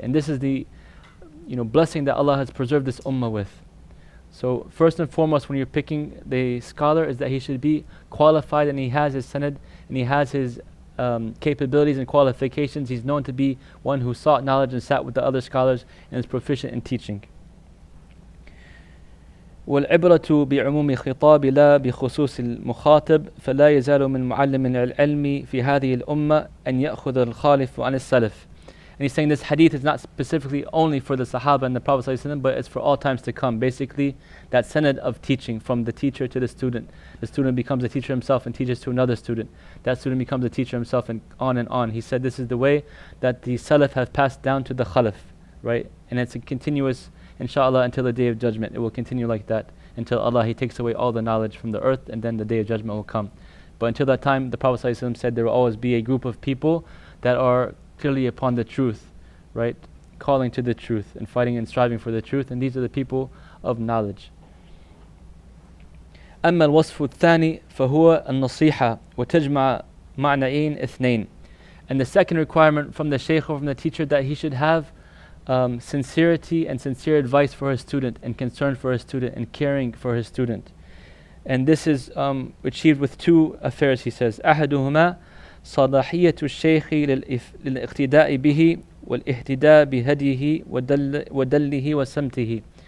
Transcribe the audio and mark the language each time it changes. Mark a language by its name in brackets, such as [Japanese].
[English] And this is the blessing that Allah has preserved this ummah with. So first and foremost, when you're picking the scholar, is that he should be qualified and he has his sanad and he has his capabilities and qualifications. He's known to be one who sought knowledge and sat with the other scholars and is proficient in teaching. والعبرة بعموم خطاب لا بخصوص المخاطب فلا يزال من معلم العلم في هذه الأمة أن يأخذ الخالف عن السلف. And he's saying this hadith is not specifically only for the Sahaba and the Prophet ﷺ, but it's for all times to come. Basically, that sanad of teaching from the teacher to the student. The student becomes a teacher himself and teaches to another student. That student becomes a teacher himself, and on. He said this is the way that the Salaf have passed down to the Khalaf, right? And it's a continuous, inshallah, until the Day of Judgment. It will continue like that until Allah, He takes away all the knowledge from the earth, and then the Day of Judgment will come. But until that time, the Prophet ﷺ said there will always be a group of people that are clearly upon the truth, right? Calling to the truth and fighting and striving for the truth, and these are the people of knowledge. [Arabic] أما الوصف الثاني فهو النصيحة وتجمع معنيين اثنين. [English] And the second requirement from the shaykh or from the teacher, that he should have sincerity and sincere advice for his student, and concern for his student, and caring for his student. And this is achieved with two affairs, he says. [Arabic] أحدهما صلاحية الشيخ للاقتداء به والاهتداء بهديه ودله وسمته.